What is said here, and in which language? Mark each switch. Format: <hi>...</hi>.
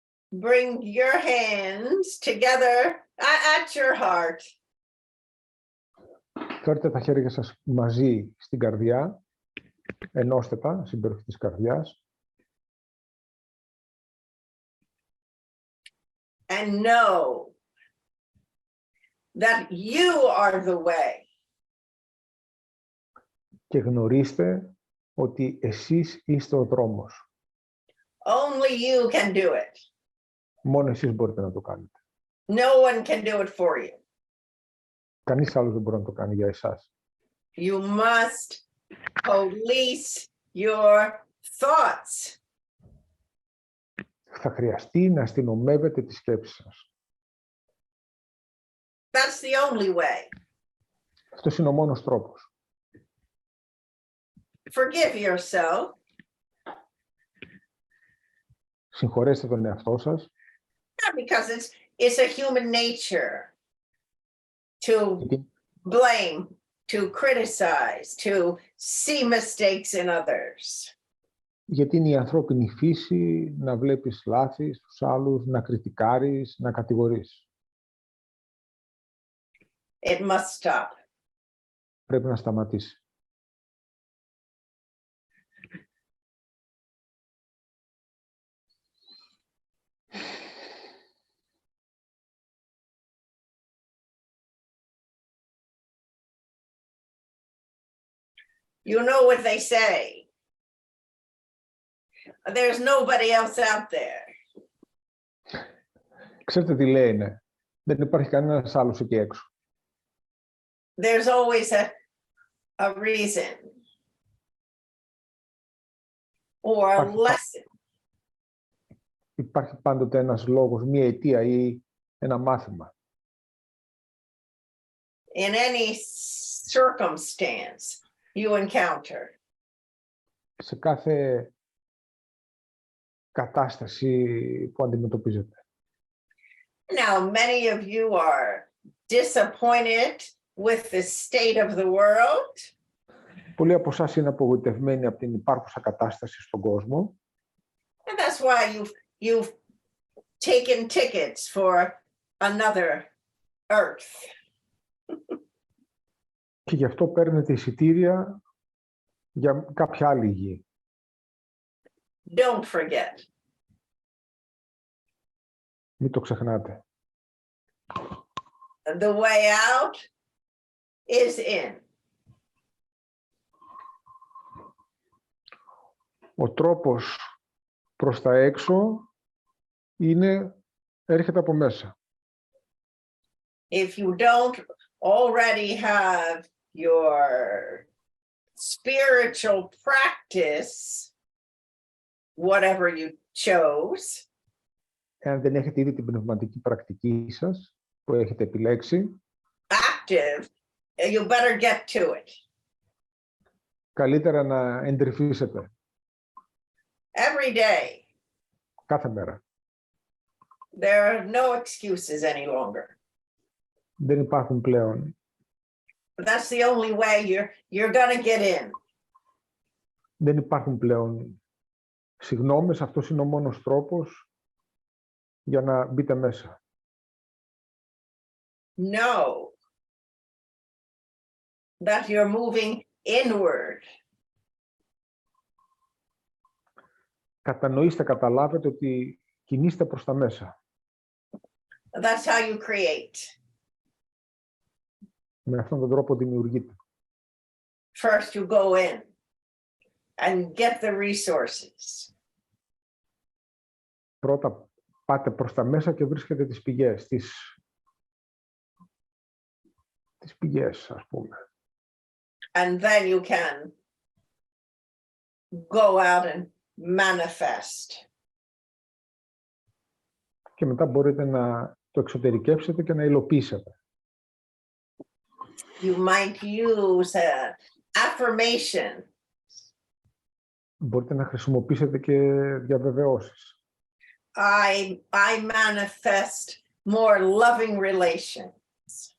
<en>Bring your hands together at your heart.</en> <el>Φέρτε τα χέρια σας μαζί στην καρδιά. Ενώστε τα στην περιοχή της καρδιάς.</el> <en>And know that you are the way.</en> <el>Και γνωρίστε ότι εσείς είστε ο δρόμος.</el> <en>Only you can do it.</en> <el>Μόνο εσείς μπορείτε να το κάνετε.</el> <en>No one can do it for you.</en> <el>Κανείς άλλος δεν μπορεί να το κάνει για εσάς.</el> <en>You must police your thoughts.</en> <el>Θα χρειαστεί να αστυνομεύετε τις σκέψεις σας.</el> <en>That's the only way.</en> <el>Αυτός είναι ο μόνος τρόπος.</el> <en>Forgive yourself.</en> <el>Συγχωρέστε τον εαυτό σας.</el> <en>Not because it's a human nature to blame, to criticize, to see mistakes in others.</en> <el>Γιατί είναι η ανθρώπινη φύση να βλέπεις λάθη στους άλλους, να κριτικάρεις, να κατηγορείς.</el> <en>It must stop.</en> <el>Πρέπει να σταματήσει.</el> <en>You know what they say. There's nobody else out there.</en> <el>Ξέρετε τι λένε. Δεν υπάρχει κανένας άλλος εκεί έξω.</el> <en>There's always a reason or a lesson.</en> <el>Υπάρχει πάντοτε ένας λόγος, μία αιτία ή ένα μάθημα.</el> <en>In any circumstance you encounter.</en> <el>Σε κάθε κατάσταση που αντιμετωπίζετε.</el> <en>Now, many of you are disappointed with the state of the world.</en> <el>Πολλοί από εσάς είναι απογοητευμένοι από την υπάρχουσα κατάσταση στον κόσμο.</el> <en>And that's why you've taken tickets for another earth.</en> <el>Και γι' αυτό παίρνετε εισιτήρια για κάποια άλλη γη.</el> <en>Don't forget.</en> <el>Μην το ξεχνάτε.</el> <en>The way out is in.</en> <el>Ο τρόπος προς τα έξω έρχεται από μέσα.</el> <en>If you don't already have your spiritual practice, whatever you chose,</en> <el>Εάν δεν έχετε ήδη την πνευματική πρακτική σας που έχετε επιλέξει,</el> <en>active, you better get to it.</en> <el>καλύτερα να εντρυφήσετε</el> <en>Every day.</en> <el>κάθε μέρα.</el> <en>There are no excuses any longer.</en> <el>Δεν υπάρχουν πλέον.</el> <en>That's the only way you're gonna get in.</en> <el>Δεν υπάρχουν πλέον συγγνώμες, αυτός είναι ο μόνος τρόπος για να μπείτε μέσα.</el> <en>Know that you're moving inward.</en> <el>Κατανοήστε, καταλάβετε ότι κινείστε προς τα μέσα.</el> <en>That's how you create.</en> <el>Με αυτόν τον τρόπο δημιουργείτε.</el> <en>first you go in and get the resources.</en> <el>Πρώτα πάτε προς τα μέσα και βρίσκετε τις πηγές, τις πηγές, ας πούμε.</el> <en>And then you can go out and manifest.</en> <el>Και μετά μπορείτε να το εξωτερικεύσετε και να υλοποιήσετε.</el> <en>You might use affirmation.</en> <el>Μπορείτε να χρησιμοποιήσετε και διαβεβαιώσεις.</el> <en>I manifest more loving relations.</en>